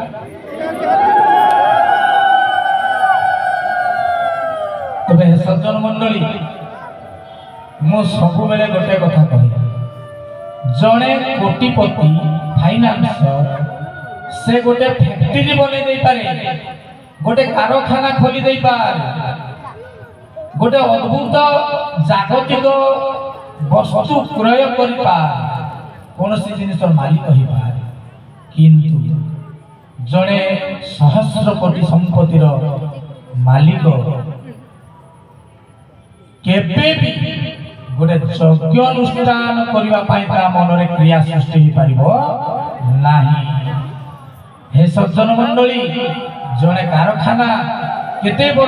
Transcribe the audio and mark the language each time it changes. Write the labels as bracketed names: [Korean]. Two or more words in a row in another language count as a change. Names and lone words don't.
[Odia] ତେବେ ସଜ୍ଜନ ମଣ୍ଡଳୀ ମୋ ସବୁ ବେଳେ ଗୋଟେ କଥା କହି ଜଣେ କୋଟିପତି ଫାଇନାନ୍ସର ସେ ଗୋଟେ ଫ୍ୟାକ୍ଟ୍ରି ବନେ ଦେ ପାରେ ଗୋଟେ କାରଖାନା ଖୋଲି ଦେ ପାରେ ଗୋଟେ ଅଦ୍ଭୁତ ଜାଗତିକ ବସ୍ତୁ କ୍ରୟ କରି ପାରେ କୋଉଁସି ଜିନିଷ ମାଲିକ ହୋଇ ପାରେ କିନ୍ତୁ ଜଣେ ସହସ୍ର କୋଟି ସମ୍ପତ୍ତିର ମାଲିକ କେବେ ବି ଗୋଟେ ଯଜ୍ଞ ଅନୁଷ୍ଠାନ କରିବା ପାଇଁ ତା ମନ ରେ କ୍ରିୟା ସୃଷ୍ଟି ହୋଇ ପାରିବ ନାହିଁ ହେ ସଜ୍ଜନ ମଣ୍ଡଳୀ ଜଣେ କାରଖାନା କେତେ ବଡ଼